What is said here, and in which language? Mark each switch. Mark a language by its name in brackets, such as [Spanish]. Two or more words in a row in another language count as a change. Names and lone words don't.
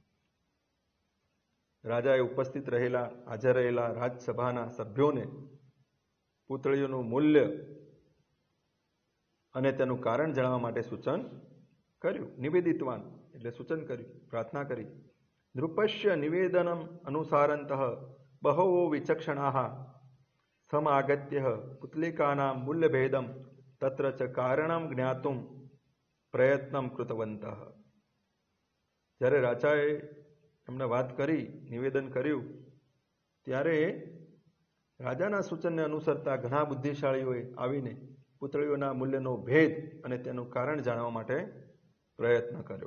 [Gujarati] રાજાએ ઉપસ્થિત હાજર રહેલા રાજસભાના સભ્યોને પુતળીઓનું મૂલ્ય અને તેનું કારણ જણાવવા માટે સૂચન કર્યું. નિવેદિતવાન એટલે સૂચન કર્યું, પ્રાર્થના કરી. [Sanskrit] नृपस्य निवेदनम अनुसारंतः बहवो विचक्षणाः समागत्य पुतलिकानां मूल्यभेदं तत्र च कारणं ज्ञातुं प्रयत्न कृतवंतः. [Gujarati] જ્યારે રાજાએ એમને વાત કરી, નિવેદન કર્યું, ત્યારે રાજાના સૂચનને અનુસરતા ઘણા બુદ્ધિશાળીઓએ આવીને પુતળીઓના મૂલ્યનો ભેદ અને તેનું કારણ જાણવા માટે પ્રયત્ન કર્યો.